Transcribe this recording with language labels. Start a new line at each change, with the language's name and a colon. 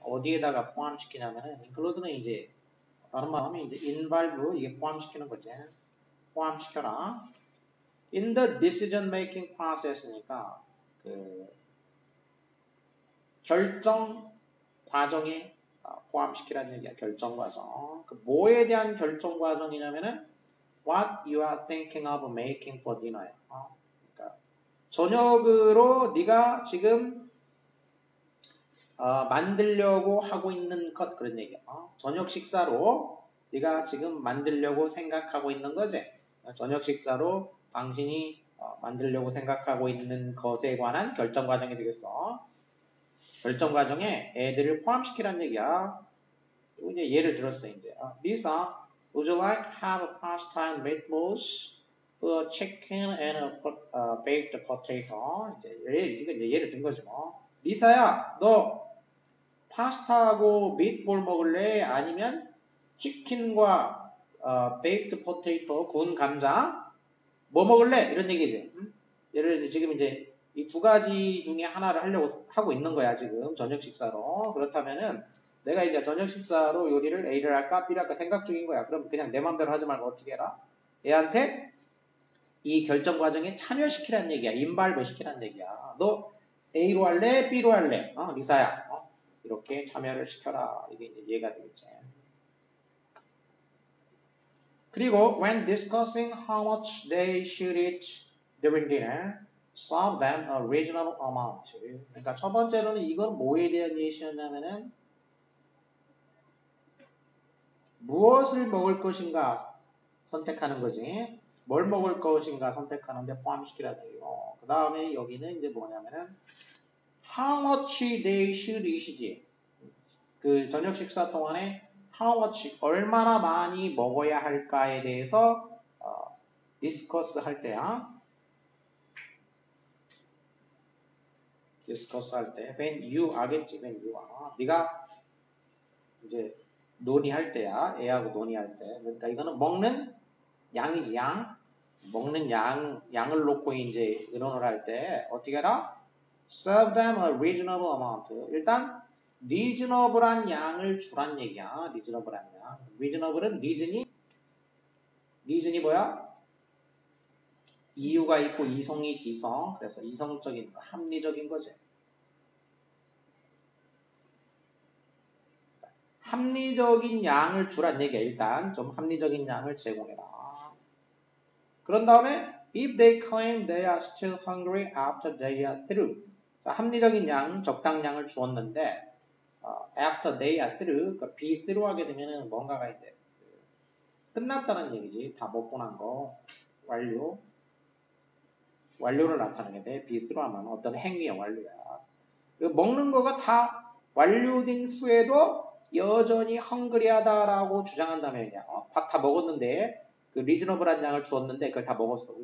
Korean: 어디에다가 포함시키냐면은 include는 이제 다른 말로 하면 이제 involve 이게 포함시키는 거지. 포함시켜라.
English: in the decision making process
Korean: 니까 그 결정 과정에 포함시키라는 얘기야. 결정 과정. 그 뭐에 대한 결정 과정이냐면은
English: what you are thinking of making for dinner야.
Korean: 그러니까 저녁으로 네가 지금 만들려고 하고 있는 것 그런 얘기야. 저녁 식사로 네가 지금 만들려고 생각하고 있는 거지. 저녁 식사로 당신이 만들려고 생각하고 있는 것에 관한 결정 과정이 되겠어. 결정 과정에 애들을 포함시키라는 얘기야. 이제 예를 들었어 이제.
English: Lisa, would you like to have a pasta and meatballs, a chicken and a baked potato?
Korean: 이제 예를 든 거지 뭐. 리사야, 너 파스타하고 미트볼 먹을래? 아니면 치킨과 베이크드 포테이토, 구운 감자 뭐 먹을래? 이런 얘기지. 예를 들어 지금 이제 이 두 가지 중에 하나를 하려고 하고 있는 거야 지금 저녁 식사로. 그렇다면은 내가 이제 저녁 식사로 요리를 A를 할까 B를 할까 생각 중인 거야. 그럼 그냥 내 맘대로 하지 말고 어떻게 해라? 얘한테 이 결정 과정에 참여시키라는 얘기야. 인발브 시키라는 얘기야. 너 A로 할래? B로 할래? 리사야. 이렇게 참여를 시켜라. 이게 이제 이해가 되겠지.
English: 그리고 when discussing how much they should eat during dinner, serve them a reasonable amount.
Korean: 그러니까 첫 번째로는 이건 뭐에 대한 예시였냐면은 무엇을 먹을 것인가 선택하는 거지. 뭘 먹을 것인가 선택하는데 포함시키라는 얘기고. 그 다음에 여기는 이제 뭐냐면은
English: how much they should eat
Korean: 이지. 그 저녁 식사 동안에 how much 얼마나 많이 먹어야 할까에 대해서 discuss 할 때야.
English: discuss
Korean: 할 때
English: when you are겠지. when you are.
Korean: 네가 이제 논의할 때야. 애하고 논의할 때. 그러니까 이거는 먹는 양이지 양. 먹는 양을 놓고 이제 의논을 할 때 어떻게 해라?
English: Serve them a reasonable amount.
Korean: 일단 reasonable한 양을 주란 얘기야. reasonable한 양. reasonable은 reason이 뭐야? 이유가 있고 이성이 있지 이성. 그래서 이성적인 거, 합리적인 거지. 합리적인 양을 주란 얘기야. 일단 좀 합리적인 양을 제공해라. 그런 다음에
English: if they claim they are still hungry after they are through.
Korean: 자, 합리적인 양, 적당량을 주었는데
English: after they are through,
Korean: 그 be through 하게 되면은 뭔가가 이제 끝났다는 얘기지. 다 먹고 난 거. 완료를 나타내게 돼. be through 하면 어떤 행위의 완료야. 그 먹는 거가 다 완료된 후에도 여전히 헝그리하다라고 주장한다면 밥 다 먹었는데 그 리즈너블한 양을 주었는데 그걸 다 먹었어.